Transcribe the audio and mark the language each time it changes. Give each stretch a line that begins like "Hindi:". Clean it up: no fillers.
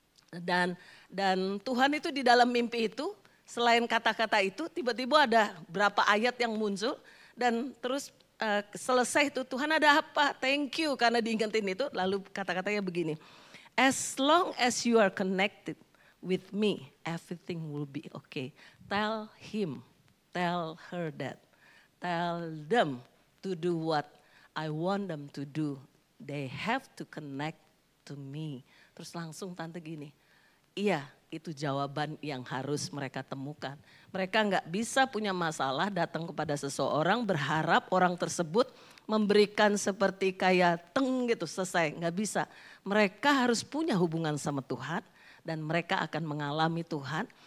Indonesian: Dan Tuhan itu di dalam mimpi itu, selain kata-kata itu, tiba-tiba ada berapa ayat yang muncul dan terus. Selesai itu Tuhan ada apa?
English: Thank you
Indonesian: karena diingetin itu. Lalu kata-katanya begini.
English: As long as you are connected with me, everything will be okay. Tell him, tell her that. Tell them to do what I want them to do. They have to connect to me.
Indonesian: Terus langsung Tante gini. Iya, itu jawaban yang harus mereka temukan. Mereka nggak bisa punya masalah datang kepada seseorang berharap orang tersebut memberikan seperti kayak gitu selesai. Nggak bisa. Mereka harus punya hubungan sama Tuhan dan mereka akan mengalami Tuhan.